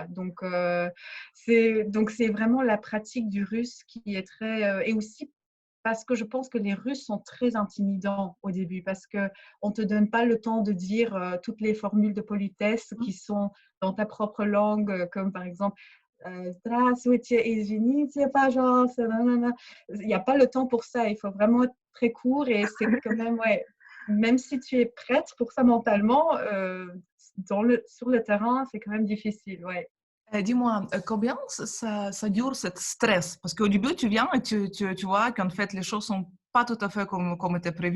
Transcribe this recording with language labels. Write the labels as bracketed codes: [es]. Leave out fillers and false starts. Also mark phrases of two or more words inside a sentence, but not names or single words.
[fr] Donc c'est vraiment la pratique du russe qui est très et aussi parce que je pense que les Russes sont très intimidants au début, parce qu'on ne te donne pas le temps de dire toutes les formules de politesse qui sont dans ta propre langue, comme par exemple [ru] Здравствуйте, извините, пожалуйста, [fr] nanana. Il n'y a pas le temps pour ça, il faut vraiment être très court et c'est quand même, ouais, même si tu es prête pour ça mentalement, sur le terrain, c'est quand même difficile, ouais. Dis-moi, combien ça dure ce stress? Parce qu'au début, tu viens et tu vois qu'en fait, les choses sont pas tout à fait comme était prévu.